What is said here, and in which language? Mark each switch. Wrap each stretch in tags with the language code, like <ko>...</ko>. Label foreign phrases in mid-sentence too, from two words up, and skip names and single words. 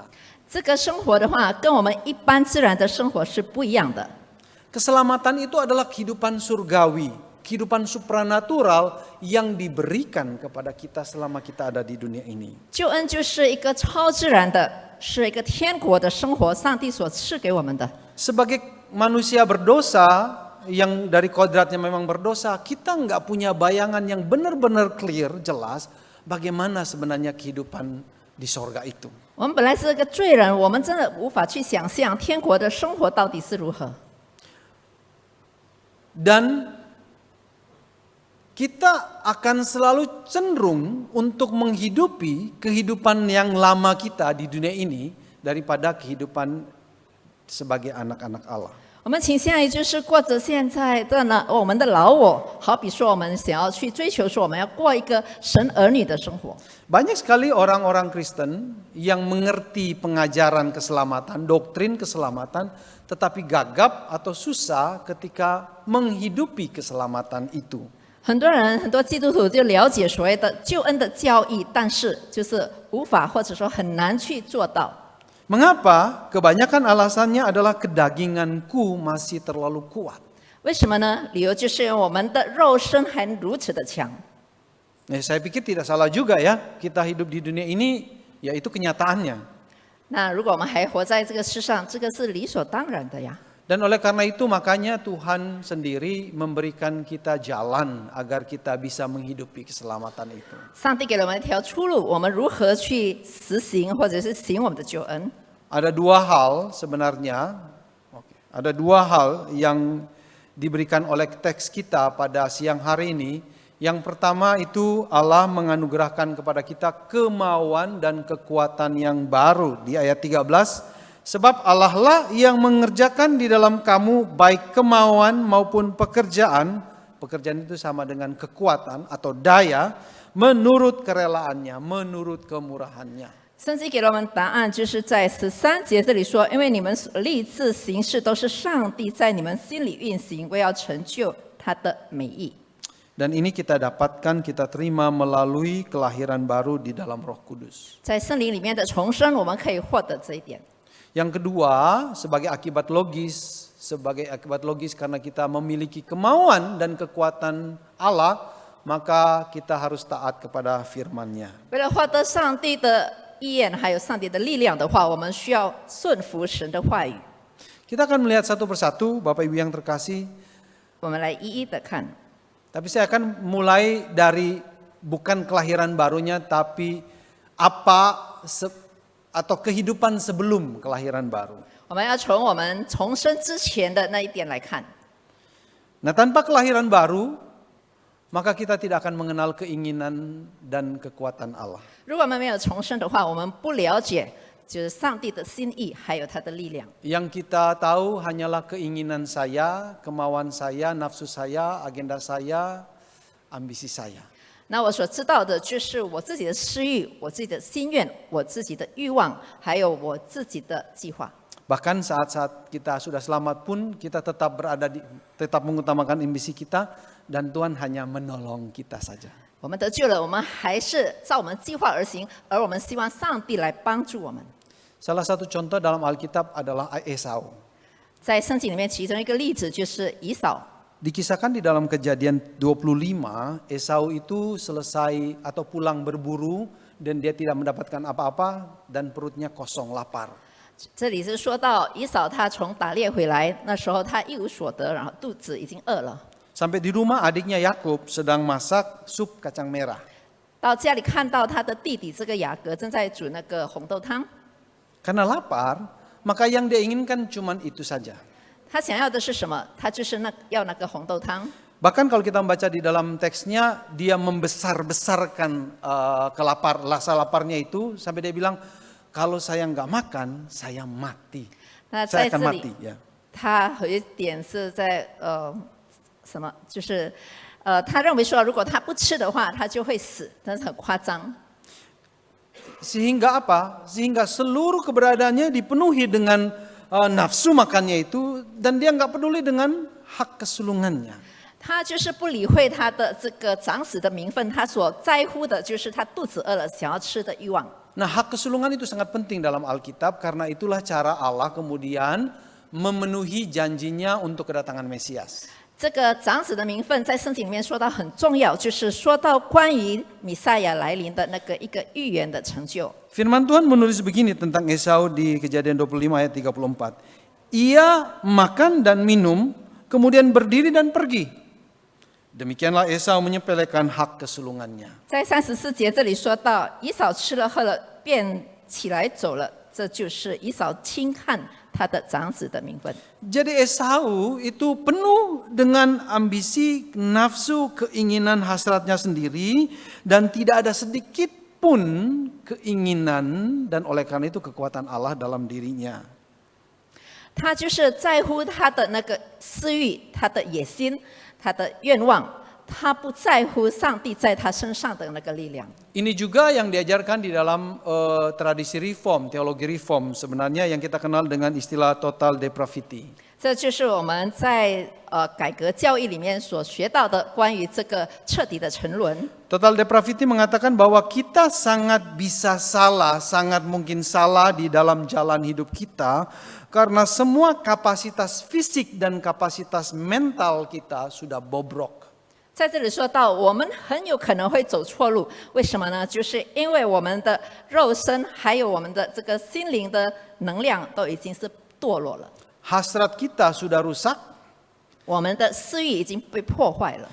<zh>这个生活的话，跟我们一般自然的生活是不一样的。</zh> <id>Keselamatan itu adalah kehidupan surgawi, kehidupan supranatural yang diberikan kepada kita selama kita ada di dunia ini.</id> <zh>救恩就是一个超自然的，是一个天国的生活，上帝所赐给我们的。</zh> <id>Sebagai manusia berdosa yang dari kodratnya memang berdosa, kita nggak punya bayangan yang benar-benar clear, jelas bagaimana sebenarnya kehidupan di sorga itu.</id> <zh>我们本来是个罪人，我们真的无法去想象天国的生活到底是如何。</zh> <id>Dan kita akan selalu cenderung untuk menghidupi kehidupan yang lama kita di dunia ini daripada kehidupan sebagai anak-anak Allah.</id> <zh>我们倾向于就是过着现在的呢，我们的老我，好比说我们想要去追求说我们要过一个神儿女的生活。</zh> <id>Banyak sekali orang-orang Kristen yang mengerti pengajaran keselamatan, doktrin keselamatan, tetapi gagap atau susah ketika menghidupi keselamatan itu.</id> <zh>很多人很多基督徒就了解所谓的救恩的教义，但是就是无法或者说很难去做到。</zh> <id>Mengapa? Kebanyakan alasannya adalah kedaginganku masih terlalu kuat.</id> <zh>为什么呢？理由就是我们的肉身还如此的强。</zh> <id>Saya pikir tidak salah juga ya, kita hidup di dunia ini, ya itu kenyataannya.</id> <zh>那如果我们还活在这个世上，这个是理所当然的呀。</zh> <id>Dan oleh karena itu makanya Tuhan sendiri memberikan kita jalan agar kita bisa menghidupi keselamatan itu.</id> <zh>上帝给了我们一条出路，我们如何去实行或者是行我们的救恩？</zh> <id>Ada dua hal sebenarnya, ada dua hal yang diberikan oleh teks kita pada siang hari ini. Yang pertama itu Allah menganugerahkan kepada kita kemauan dan kekuatan yang baru di ayat 13. Sebab Allah lah yang mengerjakan di dalam kamu baik kemauan maupun pekerjaan pekerjaan itu sama dengan kekuatan atau daya menurut kerelaannya, menurut kemurahannya.</id> <zh>圣经给了我们答案，就是在13节这里说，因为你们所立志行事都是上帝在你们心里运行，为要成就他的美意。</zh> <id>Dan ini kita dapatkan, kita terima melalui kelahiran baru di dalam Roh Kudus.</id> <zh>在圣灵里面的重生，我们可以获得这一点。</zh> <id>Yang kedua, sebagai akibat logis karena kita memiliki kemauan dan kekuatan Allah, maka kita harus taat kepada firman-Nya.</id> <zh>为了获得上帝的意愿还有上帝的力量的话，我们需要顺服神的话语。</zh> <id>Kita akan melihat satu persatu, Bapak Ibu yang terkasih.</id> <zh>我们来一一的看。</zh> <id>Tapi saya akan mulai dari bukan kelahiran barunya, tapi atau kehidupan sebelum kelahiran baru.</id> <zh>我们要从我们重生之前的那一点来看。</zh> <id>Nah, tanpa kelahiran baru, maka kita tidak akan mengenal keinginan dan kekuatan Allah.</id> <zh>如果我们没有重生的话，我们不了解就是上帝的心意，还有他的力量。</zh> <id>Yang kita tahu hanyalah keinginan saya, kemauan saya, nafsu saya, agenda saya, ambisi saya.</id> <zh>那我所知道的就是我自己的私欲、我自己的心愿、我自己的欲望，还有我自己的计划。</zh> <id>Bahkan saat-saat kita sudah selamat pun kita tetap mengutamakan ambisi kita dan Tuhan hanya menolong kita saja.</id> <zh>我们得救了，我们还是照我们计划而行，而我们希望上帝来帮助我们。</zh> <id>Salah satu contoh dalam Alkitab adalah Esau.</id> <zh>在圣经里面，其中一个例子就是以扫。</zh> <id>Dikisahkan di dalam Kejadian 25, Esau itu selesai atau pulang berburu dan dia tidak mendapatkan apa-apa dan perutnya kosong lapar.</id> <zh>这里是说到以扫他从打猎回来，那时候他一无所得，然后肚子已经饿了。</zh> <id>Sampai di rumah adiknya Yakub sedang masak sup kacang merah.</id> <zh>到家里看到他的弟弟这个雅各正在煮那个红豆汤，</zh> <id>Karena lapar, maka yang dia inginkan cuman itu saja.</id> <zh>他想要的是什么？他就是要那个红豆汤。</zh> <id>Bahkan kalau kita membaca di dalam teksnya, dia membesar-besarkan rasa laparnya itu sampai dia bilang, kalau saya nggak makan, saya mati.</id> <zh>那</zh> <id>Saya</id> <zh>在</zh> <id>akan</id> <zh>这</zh> <id>mati.</id> <zh>里，</zh> <id>Ya.</id> <zh>他有一点是在什么？就是他认为说，如果他不吃的话，他就会死，但是很夸张。</zh> <id>Sehingga apa? Sehingga seluruh keberadaannya dipenuhi dengan nafsu makannya itu dan dia nggak peduli dengan hak kesulungannya.</id> <zh>他就是不理会他的这个长子的名分，他所在乎的就是他肚子饿了想要吃的欲望。</zh> <id>Nah, hak kesulungan itu sangat penting dalam Alkitab karena itulah cara Allah kemudian memenuhi janjinya untuk kedatangan Mesias.</id> <zh>这个长子的名分在圣经里面说到很重要，就是说到关于弥赛亚来临的那个一个预言的成就。</zh> <id>Firman Tuhan menulis begini tentang Esau di Kejadian 25 ayat 34. Ia makan dan minum, kemudian berdiri dan pergi. Demikianlah Esau menyepelekan hak kesulungannya.</id> <zh>在34节这里说到，以扫吃了喝了，便起来走了，这就是以扫轻看他的长子的名分。</zh> <id>Jadi Esau itu penuh dengan ambisi, nafsu, keinginan hasratnya sendiri dan tidak ada sedikit pun keinginan dan oleh karena itu kekuatan Allah dalam dirinya.</id> <zh>他就是在乎他的那个私欲、他的野心、他的愿望，他不在乎上帝在他身上的那个力量。</zh> <id>Ini juga yang diajarkan di dalam tradisi reform, teologi reform sebenarnya yang kita kenal dengan istilah</id> <en>total depravity.</en> <zh>这就是我们在改革教义里面所学到的关于这个彻底的沉沦。</zh> <en>Total depravity</en> <id>mengatakan bahwa kita sangat bisa salah, sangat mungkin salah di dalam jalan hidup kita karena semua kapasitas fisik dan kapasitas mental kita sudah bobrok.</id> <zh>在这里说到，我们很有可能会走错路，为什么呢？就是因为我们的肉身还有我们的这个心灵的能量都已经是堕落了，</zh> <id>Hasrat kita sudah rusak,</id> <zh>我们的私欲已经被破坏了，</zh>